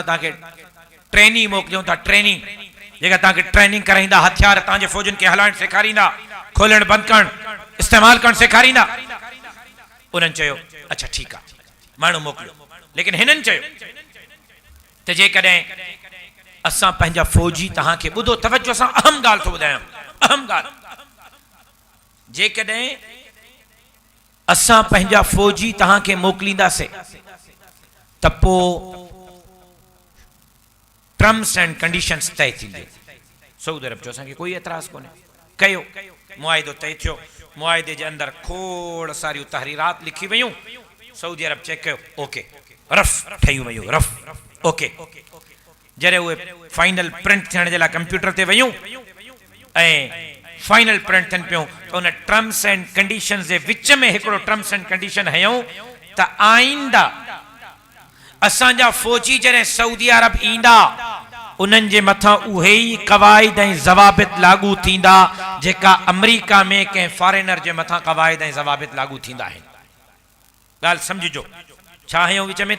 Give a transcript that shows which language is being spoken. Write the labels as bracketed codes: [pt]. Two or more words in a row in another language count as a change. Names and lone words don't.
[sd] तव्हांखे ट्रेनिंग मोकिलियूं था ट्रेनिंग जेका तव्हांखे ट्रेनिंग कराईंदा हथियार तव्हांजे फौजनि खे हलाइण सेखारींदा खोलण बंदि करण इस्तेमालु करणु सेखारींदा उन्हनि चयो अच्छा ठीकु आहे माण्हू मोकिलियो लेकिन हिननि चयो त जेकॾहिं असां पंहिंजा फौजी तव्हांखे ॿुधो तवजो सां अहम ॻाल्हि थो ॿुधायां अहम ॻाल्हि जेकॾहिं असां पंहिंजा फौजी तव्हांखे मोकिलींदासीं त पोइ [en] terms and conditions [sd] तय थींदियूं सऊदी अरब जो असांखे कोई एतराज़ कोन्हे कयो मुआइदो तय थियो मुआइदे जे अंदरि खोड़ सारियूं तहरीरात लिखी वयूं सऊदी अरब चेक कयो [en] OK rough [sd] ठहियूं वयूं [en] rough OK [sd] जॾहिं उहे [en] final print [sd] थियण जे लाइ कंप्यूटर ते वयूं ऐं [en] final print [sd] थियनि पियूं त उन [en] terms and conditions [sd] जे विच में हिकिड़ो [en] terms and condition [sd] हयूं त आईंदा असांजा फौजी जॾहिं सऊदी अरब ईंदा उन्हनि जे मथां उहे ई क़वाइद ऐं ज़वाबित लागू थींदा जेका अमेरिका में कंहिं फॉरेनर जे मथां क़वाइद ऐं ज़वाबित लागू थींदा आहिनि ॻाल्हि सम्झिजो छा हयूं विच में त